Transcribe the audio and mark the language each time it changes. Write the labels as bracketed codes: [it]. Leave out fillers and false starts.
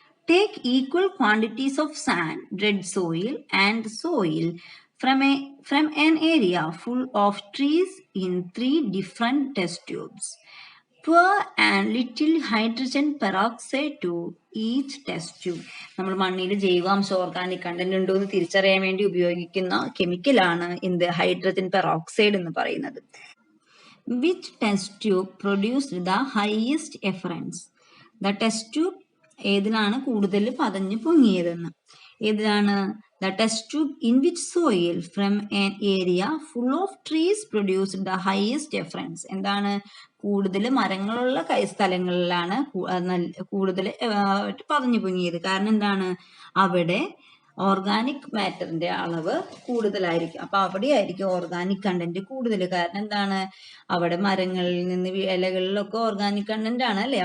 [en] Take equal quantities of sand, red soil, and soil from an area full of trees in 3 different test tubes. Pour and little hydrogen peroxide to each test tube. [ml] നമ്മൾ മണ്ണിൽ ജൈവാംശ organic content ഉണ്ടോ എന്ന് തിരിച്ചറിയാൻ വേണ്ടി ഉപയോഗിക്കുന്ന കെമിക്കലാണ് എന്ത് hydrogen peroxide എന്ന് പറയുന്നത്. [en] Which test tube produced the highest efference? The test tube [ml] ഏതിലാണ് കൂടുതൽ പതഞ്ഞു പൊങ്ങിയതെന്ന്. ഏതിലാണ്? [en] The test tube in which soil from an area full of trees produced the highest efference. [ml] എന്താണ്? കൂടുതൽ മരങ്ങളുള്ള സ്ഥലങ്ങളിലാണ് കൂടുതൽ പതഞ്ഞു പൊങ്ങിയത്. കാരണം എന്താണ്? അവിടെ ഓർഗാനിക് മാറ്ററിന്റെ അളവ് കൂടുതലായിരിക്കും. അപ്പൊ അവിടെയായിരിക്കും ഓർഗാനിക് കണ്ടന്റ് കൂടുതൽ. കാരണം എന്താണ്? അവിടെ മരങ്ങളിൽ നിന്ന് ഇലകളിലൊക്കെ ഓർഗാനിക് കണ്ടന്റ് ആണ് അല്ലെ.